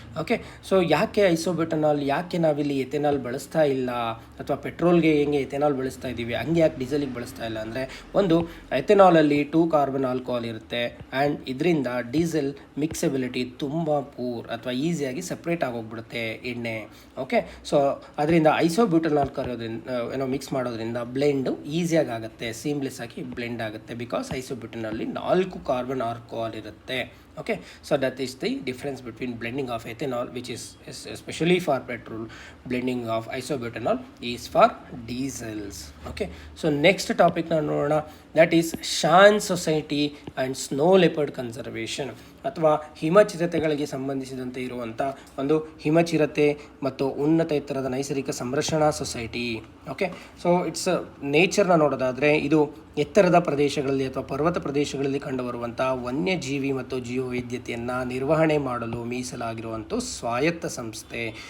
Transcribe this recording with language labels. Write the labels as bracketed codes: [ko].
[kn] Okay, so ಯಾಕೆ ಐಸೋಬ್ಯೂಟನಾಲ್, ಯಾಕೆ ನಾವಿಲ್ಲಿ ಎಥೆನಾಲ್ ಬಳಸ್ತಾ ಇಲ್ಲ ಅಥವಾ ಪೆಟ್ರೋಲ್ಗೆ ಹೆಂಗೆ ಎಥೆನಾಲ್ ಬಳಸ್ತಾ ಇದ್ದೀವಿ ಹಂಗೆ ಯಾಕೆ ಡೀಸೆಲಿಗೆ ಬಳಸ್ತಾ ಇಲ್ಲ ಅಂದರೆ, ಒಂದು ಎಥೆನಾಲಲ್ಲಿ 2 ಕಾರ್ಬನ್ ಆಲ್ಕೋಹಾಲ್ ಇರುತ್ತೆ ಆ್ಯಂಡ್ ಇದರಿಂದ ಡೀಸೆಲ್ ಮಿಕ್ಸಬಿಲಿಟಿ ತುಂಬ ಪೂರ್ ಅಥವಾ ಈಸಿಯಾಗಿ ಸಪ್ರೇಟ್ ಆಗೋಗ್ಬಿಡುತ್ತೆ ಎಣ್ಣೆ. ಓಕೆ, ಸೊ ಅದರಿಂದ ಐಸೋಬ್ಯೂಟನಾಲ್ ಕರೋದ್ರಿಂದ ಮಿಕ್ಸ್ ಮಾಡೋದ್ರಿಂದ ಬ್ಲೆಂಡು ಈಸಿಯಾಗಿ ಆಗುತ್ತೆ, ಸೀಮ್ಲೆಸ್ ಆಗಿ ಬ್ಲೆಂಡ್ ಆಗುತ್ತೆ. ಬಿಕಾಸ್ ಐಸೋಬ್ಯೂಟನಲ್ಲಿ 4 ಕಾರ್ಬನ್ ಆಲ್ಕೋಹಾಲ್ ಇರುತ್ತೆ. [en] Okay, so that is the difference between blending of ethanol, which is especially for petrol. Blending of isobutanol is for diesels. Okay, so next topic [kn] ನಾವು ನೋಡೋಣ, [en] that is [kn] Shan society and snow leopard conservation, ಅಥವಾ ಹಿಮಚಿರತೆಗಳಿಗೆ ಸಂಬಂಧಿಸಿದಂತೆ ಇರುವಂಥ ಒಂದು ಹಿಮಚಿರತೆ ಮತ್ತು ಉನ್ನತ ಎತ್ತರದ ನೈಸರ್ಗಿಕ ಸಂರಕ್ಷಣಾ ಸೊಸೈಟಿ. ಓಕೆ, ಸೊ ಇಟ್ಸ್ ನೇಚರ್ನ ನೋಡೋದಾದರೆ ಇದು ಎತ್ತರದ ಪ್ರದೇಶಗಳಲ್ಲಿ ಅಥವಾ ಪರ್ವತ ಪ್ರದೇಶಗಳಲ್ಲಿ ಕಂಡುಬರುವಂಥ ವನ್ಯಜೀವಿ ಮತ್ತು ಜೀವವೈದ್ಯತೆಯನ್ನು ನಿರ್ವಹಣೆ ಮಾಡಲು ಮೀಸಲಾಗಿರುವಂಥ ಸ್ವಾಯತ್ತ ಸಂಸ್ಥೆ.